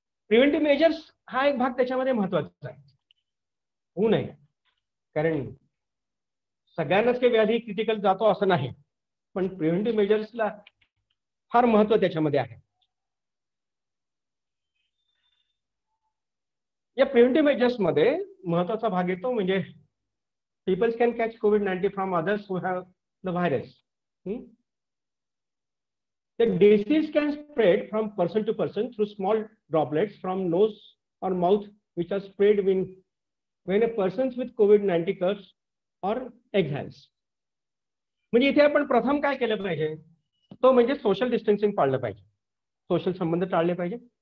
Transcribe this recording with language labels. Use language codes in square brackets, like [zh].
[mr] Preventive measures हा एक भाग त्याच्यामध्ये महत्वाचा आहे. होऊ नये, कारण सगळ्यांनाच काही व्याधी क्रिटिकल जातो असं नाही, पण प्रिव्हेंटिव्ह मेजर्सला फार महत्व त्याच्यामध्ये आहे. या प्रिव्हेंटिव्ह मेजर्स मध्ये महत्वाचा भाग येतो म्हणजे [en] people can catch COVID-19 from others who have the virus. The disease can spread from person to person through small droplets from nose or mouth, which are spread when a person with COVID-19 coughs or exhales. [mr] म्हणजे इथे आपण प्रथम काय केलं पाहिजे, तो म्हणजे social distancing पाळलं पाहिजे, सोशल संबंध टाळले पाहिजे.